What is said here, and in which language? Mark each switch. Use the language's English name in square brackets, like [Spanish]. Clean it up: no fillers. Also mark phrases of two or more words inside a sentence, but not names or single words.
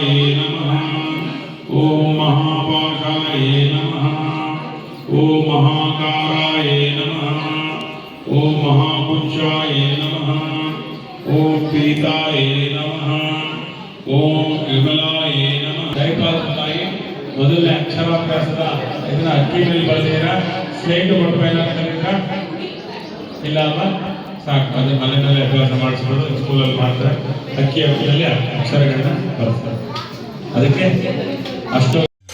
[Sanskrit] ನಮಃ ಓಂ ಮಹಾಪಾಶಾಯ ನಮಃ ಓಂ ಮಹಾಕಾರಾಯ ನಮಃ ಓಂ ಮಹಾಪುಂಚಾಯ ನಮಃ ಓಂ ಪೀತಾಯ ನಮಃ ಓಂ ವಿಮಲಾಯ ನಮಃ [Kannada] ಜಯಪಾದ ತಾಯಿ ಮೊದಲನೇ ಅಕ್ಷರಾಭ್ಯಾಸದ ಇದನ್ನ ಅಕ್ಕಿ ಮೇಲೆ ಬಳಸಿದ್ದೀರಾ ಸ್ಲೇಟ್ ಕೊಟ್ಟಬೇಡ ಇಲ್ಲ ಅಲ್ವಾ ಸಾಕು ಅದೇ ಮನೆಯಲ್ಲೇ ಅಭ್ಯಾಸ ಮಾಡಿಸ್ಬೋದು ಸ್ಕೂಲಲ್ಲಿ ಮಾಡ್ತಾರೆ ಅಕ್ಕಿ ಅಕ್ಕಿಯಲ್ಲಿ ಅಕ್ಷರಗಳನ್ನ ಬಳಸ್ತಾರೆ ಅದಕ್ಕೆ ಅಷ್ಟು